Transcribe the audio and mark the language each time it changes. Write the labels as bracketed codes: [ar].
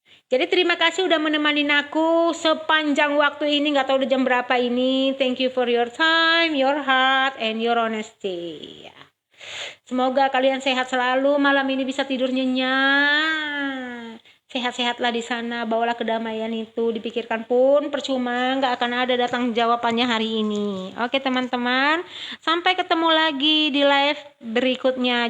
[id] Jadi terima kasih udah menemani aku sepanjang waktu ini, nggak tahu udah jam berapa ini. [en] Thank you for your time, your heart, and your honesty. [id] Semoga kalian sehat selalu, malam ini bisa tidur nyenyak. Sehat-sehatlah di sana, bawalah kedamaian itu, dipikirkan pun percuma, nggak akan ada datang jawabannya hari ini. Oke teman-teman, sampai ketemu lagi di live berikutnya.